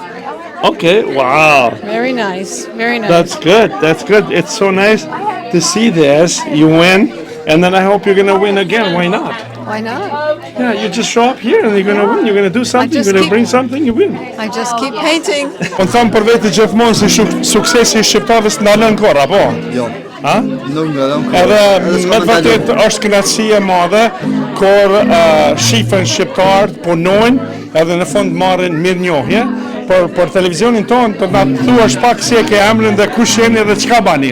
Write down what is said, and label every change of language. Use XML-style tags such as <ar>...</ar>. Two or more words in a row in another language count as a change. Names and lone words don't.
<en>Okay, wow. Very nice. Very nice. That's good. That's good. It's so nice to see this. You win, and then I hope you're going to win again. Why not? Why not? Yeah, you just show up here and you're going to win. You're going to do something. You're just going to keep- bring something. You win. I just keep painting.</en> <sq>Unë thamë për vetë gjithmonë se suksesi i shqiptarëve s'ndalën kurrë, apo? Jo. Ha? Nuk ndalon. Edhe me të vërtet është kënaqësi e madhe kur shifen shqiptarët punojnë edhe në fund marrin mirënjohje. Për televizionin tonë të na thuash pak si e ke emrin dhe kush jeni dhe çka bani.</sq>